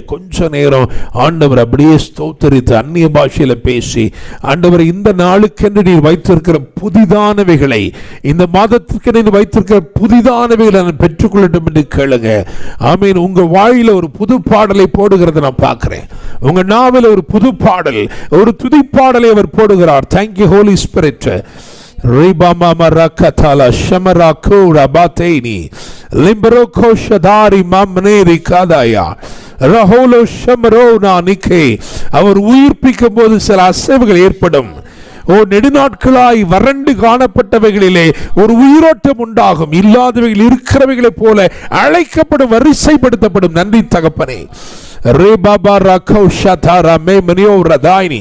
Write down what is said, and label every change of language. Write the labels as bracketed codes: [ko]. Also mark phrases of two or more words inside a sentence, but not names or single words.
[ta] கொஞ்ச நேரம் ஆண்டவர் அப்படியே ஸ்தோத்தரித்து அந்நிய பாஷையில பேசி, ஆண்டவர் இந்த நாளுக்கென்று நீர் வைத்திருக்கிற புதிதானவைகளை, இந்த மாதத்துக்கு நீர் வைத்திருக்கிற புதிதானவைகளை நான் பெற்றுக்கொள்ளட்டும் என்று கேளுங்க. ஆமீன். உங்க வாயில ஒரு புது பாடலை போடுகிறத நான் பார்க்கிறேன். உங்க நாவில் ஒரு புது பாடல், ஒரு துதிப்பாடலை அவர் போடுகிறார். [en] thank you Holy Spirit. Ribama marakatala shamarako rabateni limbroko shadari mamneri kadaya raholo shamarona nike. [ta] அவர் உயிர்ப்பிக்கும் போது சில அசைவுகள் ஏற்படும். நெடுநாட்களாய் வறண்டு காணப்பட்டவைகளிலே ஒரு உயிரோட்டம் உண்டாகும். இல்லாதவைகள் இருக்கிறவைகளைப் போல அழைக்கப்படும், வரிசைப்படுத்தப்படும். நன்றி தகப்பனே. ரேபாபா ரகோ ஷதாரா மே மனியோ ரதாயினி.